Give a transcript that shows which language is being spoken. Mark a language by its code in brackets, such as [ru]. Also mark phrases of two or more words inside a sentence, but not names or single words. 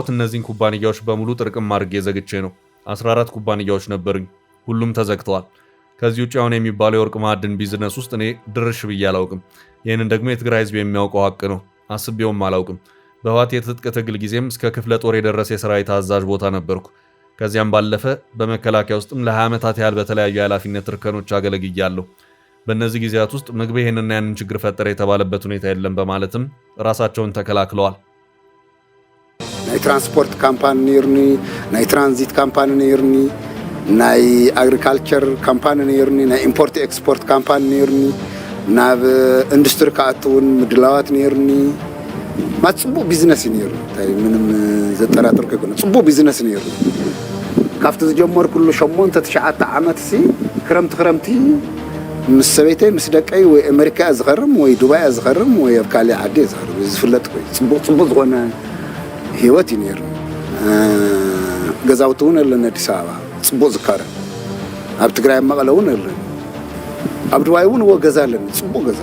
[am] እነዚህን ኩባንያዎች በሙሉ ጥርቅም አድርጌ ዘግቼ ነው። 14 ኩባንያዎች ነበሩኝ፣ ሁሉም ተዘግተዋል። ከዚህ ውጭ አሁን የሚባለው የወርቅ ማዕድን ቢዝነስ ውስጥ እኔ ድርሽ ብዬ አላውቅም። ይህንን ደግሞ የትግራይ ህዝብ የሚያውቀው ሀቅ ነው። አስቤውም አላውቅም። በህወሓት የትጥቅ ትግል ጊዜም እስከ ክፍለ ጦር የደረሰ የሰራዊት አዛዥ ቦታ ነበርኩ። ከዚያም ባለፈ በመከላከያ ውስጥም ለ20 ዓመታት ያህል በተለያዩ የኃላፊነት እርከኖች አገለግያለሁ። በእነዚህ ጊዜያት ውስጥ ምግበይ ይህንና ያንን ችግር ፈጠረ የተባለበት ሁኔታ የለም በማለትም ራሳቸውን ተከላክለዋል። [ti] ናይ [en] transport company [ti] ነይሩኒ፣ ናይ [en] transit company [ti] ነይሩኒ፣ ናይ [en] agriculture company [ti] ነይሩኒ፣ ናይ [en] import export company [ti] ነይሩኒ፣ ናብ ኢንዱስትሪ ከኣትውን ምድላዋት ነይሩኒ። ጽቡቅ ቢዝነስ ነይሩ፣ ምንም ዘጠራጥር ከይኮነ ጽቡቅ ቢዝነስ ነይሩ። ካብቲ ዝጀመርኩሉ 8-9 ዓመት ክረምቲ ምስ ሰበይተይ ምስ ደቀይ ወይ አሜሪካ ዝኸርም ወይ ዱባይ ዝኸርም ወይ ኣብ ካልእ ዓዲ ዝኸርም ዝፍለጥ ወይ ጽቡቅ ዝኾነ ህይወት ነይሩ። ገዛውቲ እውን ኣለና ኣዲስ አበባ ጽቡቅ ዝካረ፣ ኣብ ትግራይ መቐለ እውን ኣለና፣ ኣብ ዱባይ እውን ገዛ ኣለና ጽቡቅ ገዛ።